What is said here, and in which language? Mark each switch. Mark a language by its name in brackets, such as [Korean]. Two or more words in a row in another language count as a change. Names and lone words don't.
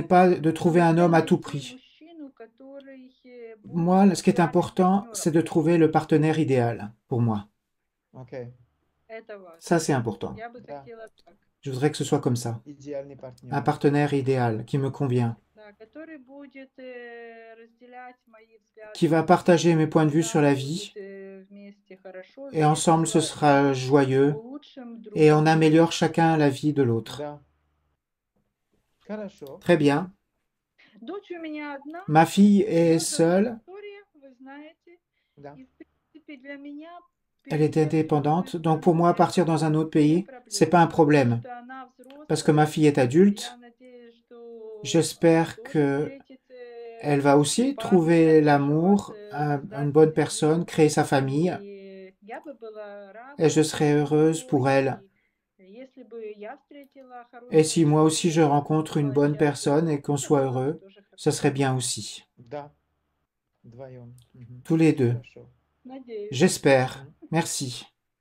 [French] n'est pas de trouver un homme à tout [Russian] Найти [French] prix. [Russian] мужчину, который [French] Moi, [Russian] будет [French] ce qui est [Russian] идеальным [French] important, [Russian] партнером. [French] c'est de trouver le partenaire idéal pour moi. [Russian] Окей, Это важно. [French] Ça, c'est important. [Russian] Я бы Да. хотела так. [French] Je voudrais que ce soit comme ça. [Russian] идеальный [French] Un [Russian] партнер. [French] partenaire idéal qui me convient, [Russian] Да, который будет разделять мои взгляды [French] qui va [Russian] на [French] partager mes [Russian] жизнь, [French] points de vue [Russian] всегда [French] sur la [Russian] будет [French] vie, [Russian] вместе хорошо, [French] et ensemble, ce [Russian] весело, [French] sera [Russian] и [French] joyeux, [Russian] улучшим друг [French] et on [Russian] другу [French] améliore [Russian] жизнь. [French] chacun la vie de l'autre. [Russian] Да. Хорошо. [French] Très bien. [Russian] Дочь у меня одна, [French] Ma fille est [Russian] ее зовут [French] seule, [Russian] Виктория, вы знаете. Да. И, в принципе, для меня [French] elle est [Russian] переехать в [French] indépendante, [Russian] другую [French] donc pour [Russian] страну [French] moi, [Russian] это [French] partir dans un autre [Russian] не [French] pays, c'est pas un [Russian] проблема, потому [French] problème, [Russian] что она [French] parce que ma [Russian] взрослая. [French] fille est [Russian] Я [French] adulte. [Russian] надеюсь, что [French] J'espère [Russian] тоже [French] que [Russian] встретит [French] elle va aussi [Russian] партнера, [French] trouver [Russian] заживет [French] l'amour, une bonne [Russian] здательной [French] personne, [Russian] жизнью. [French] créer sa famille, [Russian] И я бы была [French] et je [Russian] рада [French] serai [Russian] за [French] heureuse [Russian] нее. [French] pour elle. [Russian] И если бы я встретила [French] Et si [Russian] хорошего [French] moi aussi je [Russian] человека, [French] rencontre une [Russian] была [French] bonne [Russian] счастлива, [French] personne et qu'on [Russian] это [French] soit [Russian] было бы [French] heureux, [Russian] тоже [French] ce [Russian] хорошо. [French] serait bien aussi. [Russian] Да. Вдвоем. Мгм. [French] Tous les deux. [Russian] Хорошо. Надеюсь. [French] J'espère. Мгм. Merci.